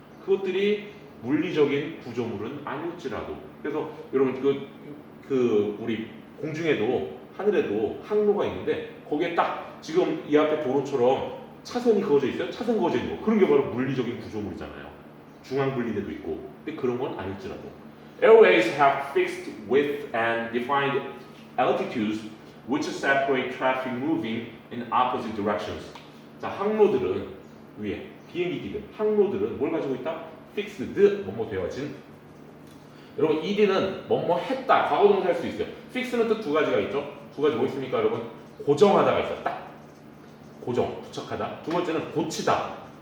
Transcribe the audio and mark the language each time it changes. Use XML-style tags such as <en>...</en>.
<ko>그것들이 물리적인 구조물은 아닐지라도. 그래서 여러분 우리 공중에도 하늘에도 항로가 있는데 거기에 딱 지금 이 앞에 도로처럼 차선이 그어져 있어요. 차선 그어져 있는 거. 그런 게 바로 물리적인 구조물이잖아요. 중앙 분리대도 있고. 근데 그런 건 아닐지라도.</ko> <en>Airways have fixed width and defined altitudes which separate traffic moving in opposite directions.</en> <ko>자, 항로들은 위에 비행기기들, 항로들은 뭘 가지고 있다? fixed, 뭐뭐 되어진. 여러분, ed는 뭐뭐 했다, 과거동사 할 수 있어요. fix는 뜻 두 가지가 있죠. 두 가지 뭐 있습니까, 여러분? 고정하다가 있어요. 딱 고정, 부착하다. 두 번째는 고치다.</ko>